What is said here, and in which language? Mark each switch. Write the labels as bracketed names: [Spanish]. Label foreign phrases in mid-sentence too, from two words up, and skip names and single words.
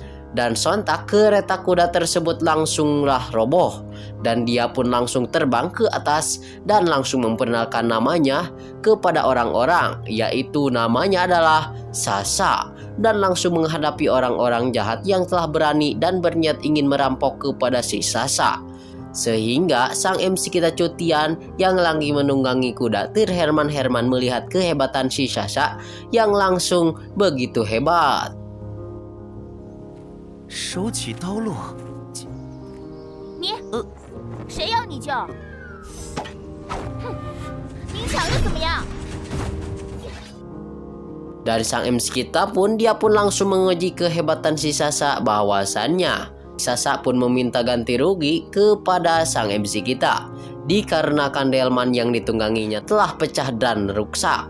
[Indonesian] Dan sontak kereta kuda tersebut langsunglah roboh, dan dia pun langsung terbang ke atas dan langsung memperkenalkan namanya kepada orang-orang, yaitu namanya adalah Sasa, dan langsung menghadapi orang-orang jahat yang telah berani dan berniat ingin merampok kepada si Sasa. Sehingga sang MC kita Cutian yang lagi menunggangi kuda terherman-herman melihat kehebatan si Sasa yang langsung begitu hebat. [Chinese] 手起刀落，你，谁要你救？哼，您抢又怎么样？ [Indonesian] Dari sang MC kita pun dia pun langsung menguji kehebatan si Sasa bahwasannya Sasa pun meminta ganti rugi kepada sang MC kita dikarenakan delman yang ditungganginya telah pecah dan rusak.